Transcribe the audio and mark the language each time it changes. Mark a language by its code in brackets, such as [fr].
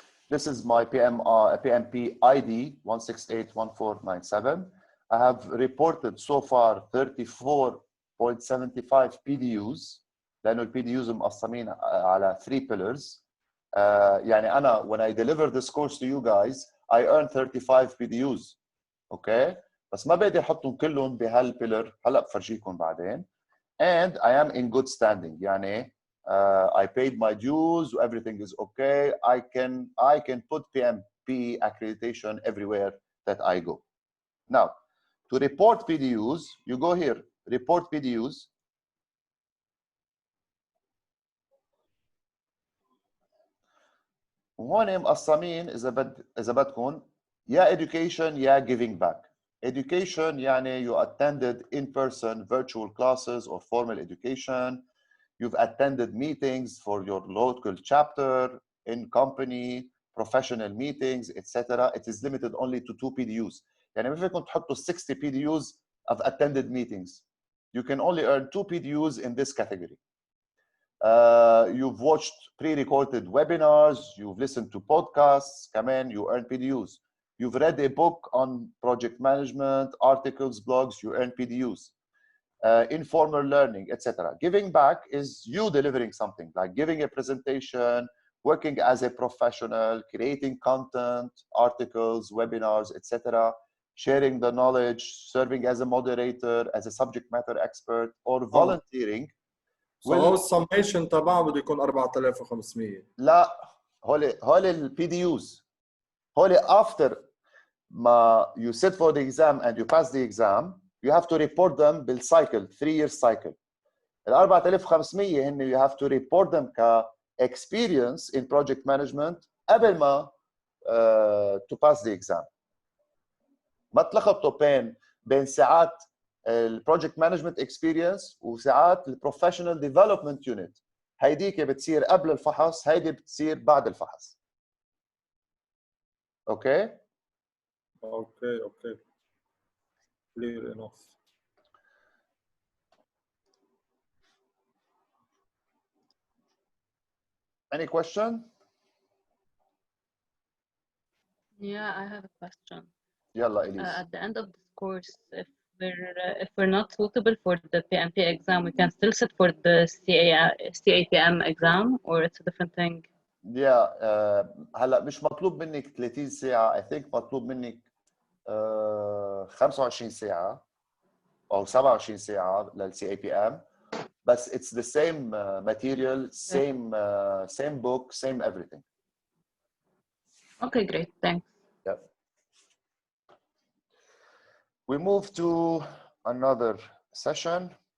[en] This is my PMP ID 1681497. I have reported so far 34.75 PDUs [ar] لأنه ال PDUs مقسمين على [en] 3 pillars. [ar] يعني أنا [en] when I deliver this course to you guys I earn 35 PDUs. Okay? [ar] بس ما بقدر أحطهم كلهم بهالبيلر هلا بفرجيكم بعدين. [en] And I am in good standing. [ar] يعني [en] I paid my dues, everything is okay. I can put PMP accreditation everywhere that I go. Now, to report PDUs, you go here, report PDUs. [ar] وهون مقسمين إذا بدكم يا education يا giving back. [en] Education [ar] يعني [en] you attended in-person virtual classes or formal education. You've attended meetings for your local chapter, in company, professional meetings, etc. It is limited only to 2 PDUs. [ar] يعني ما فيكم تحطوا [en] 60 PDUs of attended meetings. You can only earn 2 PDUs in this category. You've watched pre-recorded webinars, you've listened to podcasts, كمان you earn PDUs. You've read a book on project management, articles, blogs, you earn PDUs. Informal learning, etc. Giving back is you delivering something, like giving a presentation, working as a professional, creating content, articles, webinars, etc. Sharing the knowledge, serving as a moderator, as a subject matter expert, or volunteering. [ar] هو السميشن تبعه بده يكون 4500. لا هول البي دي يوز هول [en] after ما you sit for the exam and you pass the exam you have to report them بالcycle 3-year cycle. [ar] ال 4500 هن [en] you have to report them ك experience in project management [ar] قبل ما [en] to pass the exam. [ar] ما تلخبطوا بين ساعات البروجكت مانجمنت اكسبيرينس وساعات البروفيشنال ديفلوبمنت يونت. هيديك بتصير قبل الفحص، هيدي بتصير بعد الفحص. اوكي [en] clear enough. Any question? Yeah, I have a question. [ar] يلا إليس. [en] At the end of this course, if we're not suitable for the PMP exam, we can still sit for the CAPM exam, or it's a different thing? Yeah, [ar] هلا مش مطلوب منك 30 ساعة. [en] I think [ar] مطلوب منك 25 ساعة أو 27 ساعة للCAPM. [en] بس it's the same material, same book, same everything. Okay, great. Thanks. Yep. We move to another session.